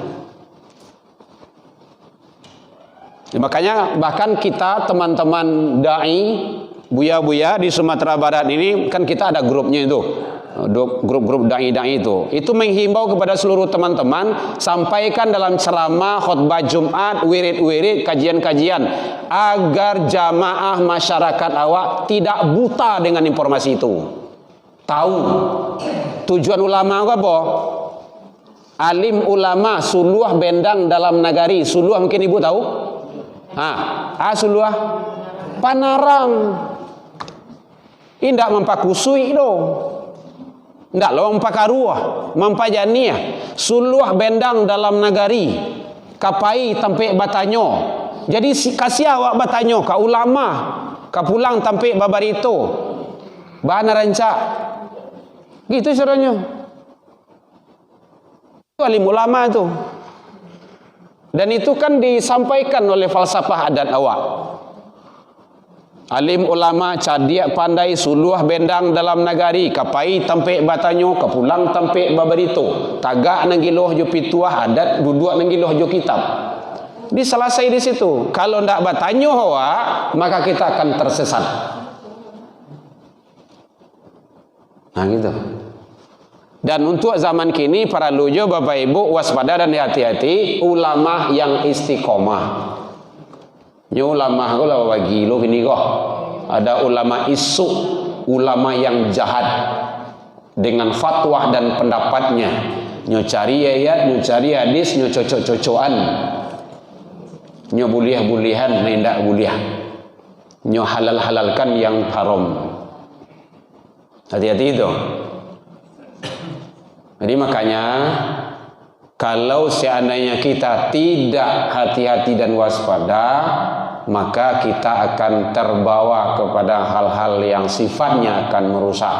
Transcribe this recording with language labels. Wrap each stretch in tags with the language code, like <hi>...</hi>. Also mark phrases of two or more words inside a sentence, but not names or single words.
<id>Makanya bahkan kita teman-teman dai, buya-buya di Sumatera Barat ini kan kita ada grupnya itu, grup-grup dai-dai itu menghimbau kepada seluruh teman-teman, sampaikan dalam ceramah, khutbah Jumat, wirid-wirid, kajian-kajian, agar jamaah masyarakat awak tidak buta dengan informasi itu. Tahu tujuan ulama apa?</id> <min>Alim ulama suluh bendang dalam nagari.</min> <id>Suluh mungkin ibu tahu? Suluh panarang.</id> <min>Indak mempakusui do. Ndak lo mempakaruah, mempajaniah. Suluh bendang dalam nagari. Kapai tampik batanyo. Jadi kasih awak batanyo ka ulama. Ka pulang tampik babarito. Bahan rancak.</min> <id>Gitu caranya. Itu alim ulama itu. Dan itu kan disampaikan oleh falsafah adat awak.</id> <min>Alim ulama cadiak pandai suluh bendang dalam nagari, kapai tampik batanyo, kapulang tampik babarito, tagak nanggiloh jo pituah adat, duduk nanggiloh jo kitab.</min> <id>Diselesai di situ. Kalau ndak batanyo awak, maka kita akan tersesat. Nah gitu. Dan untuk zaman kini para lujo Bapak Ibu waspada dan hati-hati ulama yang istiqomah.</id> <min>Nyo ulama ko lah bagi lo gini kok.</min> <id>Ada ulama isu, ulama yang jahat dengan fatwa dan pendapatnya.</id> <min>Nyo cari ayat, nyo cari hadis, nyo cocok-cocokan. Nyo buliah-bulihan, nendak buliah.</min> <id>Nyo halal-halalkan yang haram. Hati-hati itu. Jadi makanya kalau seandainya kita tidak hati-hati dan waspada, maka kita akan terbawa kepada hal-hal yang sifatnya akan merusak.</id>